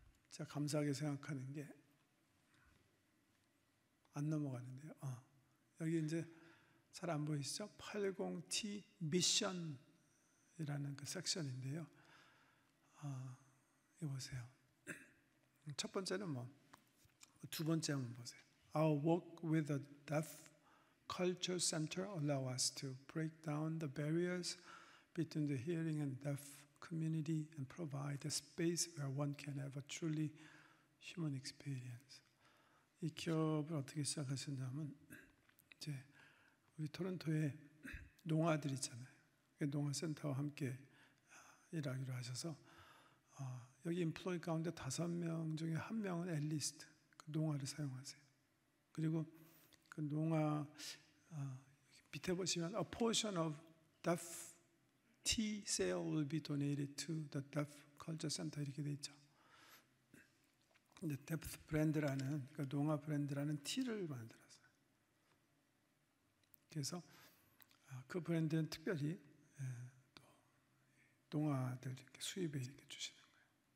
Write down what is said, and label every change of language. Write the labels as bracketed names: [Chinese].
[Korean] 제가 감사하게 생각하는 게 안 넘어가는데요. 여기 이제 잘 안 보이시죠? 80T 미션이라는 그 섹션인데요. 이거 보세요. 첫 번째는 두 번째 한번 보세요. [English] Our work with the Deaf Culture Center allow us to break down the barriers between the hearing and deaf community and provide a space where one can have a truly human experience. [Korean] 이 기업을 어떻게 시작하셨냐면 이제 우리 토론토에 농아들 있잖아요. 농아센터와 함께 일하기로 하셔서 여기 인플로이 가운데 5명 중에 1명은 앨리스트, 그 농아를 사용하세요. 그리고 그 농아 밑에 보시면 [English] A portion of deaf tea sale will be donated to the Deaf Culture Center [Korean] 이렇게 돼 있죠. 근데 데프 브랜드라는, 그러니까 농아 브랜드라는 티를 만들었어요. 그래서 그 브랜드는 특별히 또 농아들 이렇게 수입에 이렇게 주시는 거예요.